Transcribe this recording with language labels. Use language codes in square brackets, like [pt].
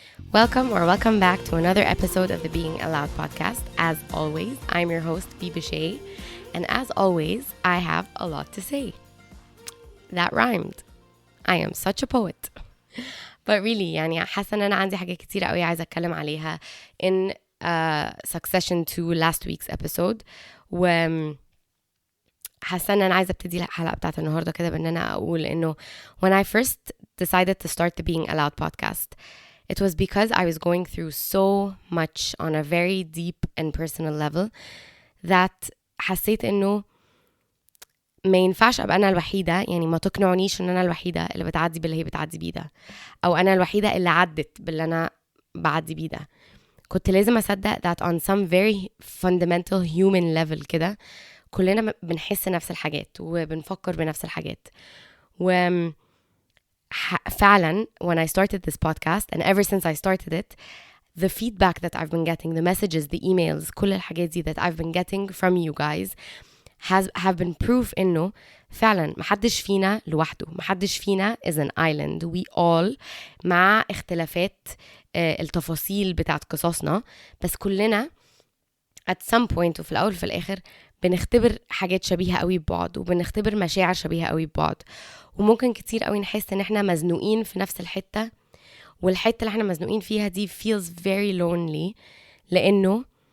[en] Welcome back to another episode of the Being Allowed podcast. As always, I'm your host, Biba Shay, and as always, I have a lot to say. That rhymed. I am such a poet. But really, [ar] يعني حاسة أن أنا عندي حاجة كتيرة قوي عايزة أتكلم عليها [en] in succession to last week's episode. [ar] و حاسة أن أنا عايزة أبتدي الحلقة بتاعت النهاردة كده بأن أنا أقول إنه [en] when I first decided to start the Being Allowed podcast, it was because I was going through so much on a very deep and personal level [ar] that حسيت إنه ما ينفعش أبقى أنا الوحيدة، يعني ما تقنعنيش إن أنا الوحيدة اللي بتعدي باللي هي بتعدي بيه ده، أو أنا الوحيدة اللي عدت باللي أنا بعدي بيه ده. كنت لازم أصدق [en] that on some very fundamental human level [ar] كده كلنا بنحس نفس الحاجات وبنفكر بنفس الحاجات. فعلا [en] when I started this podcast and ever since I started it, the feedback that I've been getting, the messages, the emails, [ar] كل الحاجات دي [en] that I've been getting from you guys have been proof [ar] إنه فعلا محدش فينا [en] لوحده، محدش فينا is an island. We all [ar] مع اختلافات التفاصيل بتاعت قصصنا، بس كلنا [en] at some point [ar] وفي الأول وفي الآخر بنختبر حاجات شبيهة قوي ببعض وبنختبر مشاعر شبيهة قوي ببعض، وممكن كتير قوي نحس ان احنا مزنوقين في نفس الحتة، والحتة اللي احنا مزنوقين فيها دي [en] feels very lonely [ar] لانه